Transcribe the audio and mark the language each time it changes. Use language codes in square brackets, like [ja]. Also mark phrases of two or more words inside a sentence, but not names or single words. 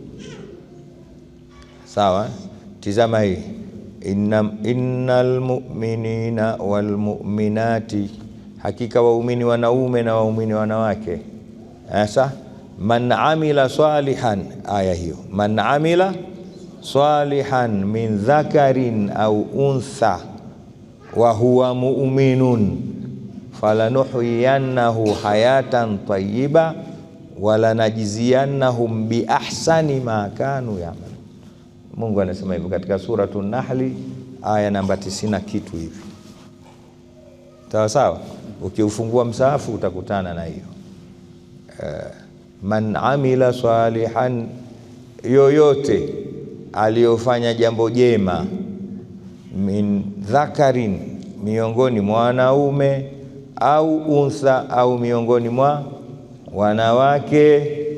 [sw] Sawa? Tizama hii, [ar] إن المؤمنين والمؤمنات, [sw] hakika waumini wanaume na waumini wanawake. Sasa [ar] من عمل صالحا, [sw] aya hiyo, [ar] من عمل صالحا من ذكر أو أنثى وهو مؤمن فلنحيينه حياة طيبة ولنجزينهم بأحسن ما كانوا يعملون. [sw] Mungu anasema hivyo katika suratul Nahli aya namba 90 kitu hivi. Sawa sawa, ukiufungua msahafu utakutana na hiyo. [ar] من عمل صالحا, [sw] yoyote aliyofanya jambo jema, [ar] من ذكر, [sw] miongoni mwa wanaume, [ar] أو أنثى, [sw] au miongoni mwa wanawake,